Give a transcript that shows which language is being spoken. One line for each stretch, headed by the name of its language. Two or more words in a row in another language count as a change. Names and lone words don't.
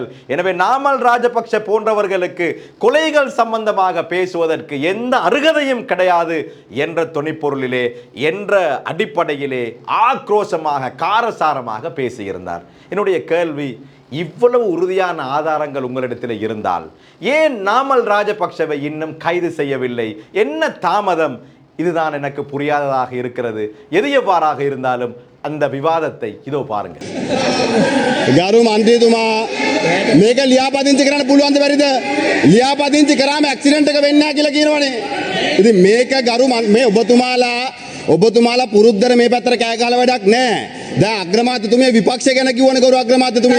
Tamil: எனவே நாமல் ராஜபக்ஷ போன்றவர்களுக்கு கொலைகள் சம்பந்தமாக பேசுவதற்கு எந்த அருகதையும் கிடையாது என்ற துணிப்பொருளிலே என்ற அடிப்படையிலே ஆக்ரோஷமாக காரசாரமாக பேசியிருந்தார். என்னுடைய கேள்வி, இவ்வளவு உறுதியான ஆதாரங்கள் உங்களிடத்தில் இருந்தால் ஏன் நாமல் ராஜபக்ஷவை இன்னும் கைது செய்யவில்லை? என்ன தாமதம்? இதுதான் எனக்கு புரியாததாக இருக்கிறது. எது எவ்வாறாக இருந்தாலும் அந்த விவாதத்தை இதோ பாருங்க.
Sinhala: ගරු මන්ත්‍රීතුමා මේක ලියාපදිංචි කරන්න පුළුවන්ද බැරිද? ලියාපදිංචි කරාම ඇක්සිඩන්ට් එක වෙන්නේ නැහැ කියලා කියනවනේ. ඉතින් මේක ගරු මේ ඔබතුමාලා පුරුද්දර මේ පැත්තට කෑ ගහලා වැඩක් නැහැ. දැන් අග්‍රාමාත්‍යතුමිය විපක්ෂය ගැන කියවනේ ගරු අග්‍රාමාත්‍යතුමිය.